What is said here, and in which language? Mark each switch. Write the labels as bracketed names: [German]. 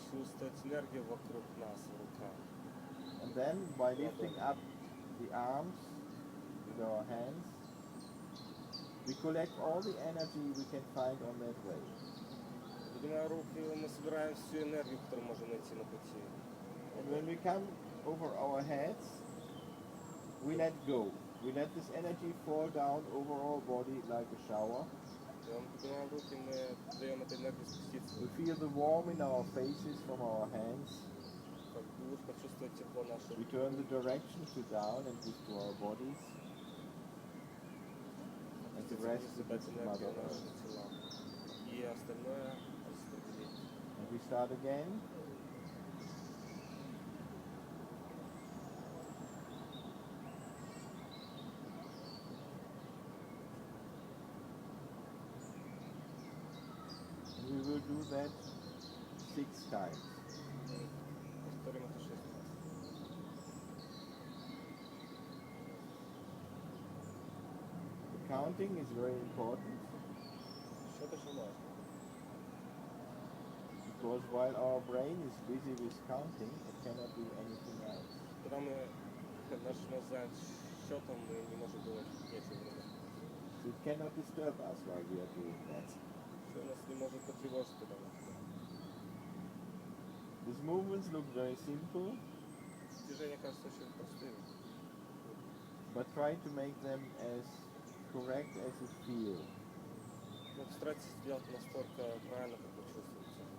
[Russian] чувствовать энергию вокруг нас, в руках. [English] And then by lifting up the arms with our hands, we collect all the energy we can find on that way. [Russian] Поднимая руки, мы собираем всю энергию, которую можем найти на пути. [English] And when we come over our heads, we let go. We let this energy fall down over our body like a shower. [Russian] Когда мы поднимаем руки, мы даем этой энергии спуститься. [English] We feel the warmth in our faces from our hands. [Russian] Как душ, почувствовать тепло наших [English] We turn the direction to down and give to our bodies. And the rest is [Russian] дать [English] with Mother [Russian] энергию [English] Earth. [Russian] нашим телам. И остальное распределить. [English] And we start again. And we will do that 6 times. [Russian] Повторим это 6 раз. [English] The counting is very important [Russian] Счет очень важно. [English] because while our brain is busy with counting, it cannot do anything else. [Russian] Когда мы наш мозг занят счетом, мы не можем делать нечего другого. [English] So it cannot disturb us while we are doing that. [Russian] Все нас не может потревожить, когда мы это делаем. [English] These movements look very simple, [Russian] Движения кажутся очень простыми, [English] but try to make them as correct as you feel. [Russian] но старайтесь делать настолько правильно, как вы чувствуете.